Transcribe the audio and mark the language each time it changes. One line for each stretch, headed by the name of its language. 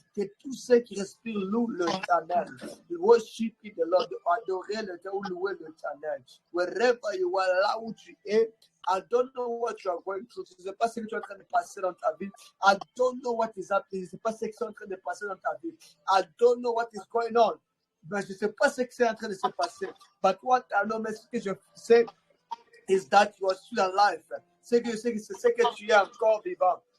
French: Que tout ce qui respire loue l'Éternel.
English: Worship the Lord.
French: Adorer l'Éternel ou louer l'Éternel.
English: Wherever you are,
French: là où tu es,
English: I don't know what you are going through.
French: Je ne sais pas ce que tu es en train de passer dans ta vie.
English: I don't know what is happening.
French: Je ne sais pas ce que tu es en train de passer dans ta vie.
English: I don't know what is going on.
French: Ben, je ne sais pas ce que c'est en train de se passer.
English: But what I know,
French: mais ce que je sais,
English: is that you are still alive.
French: C'est que tu es encore vivant.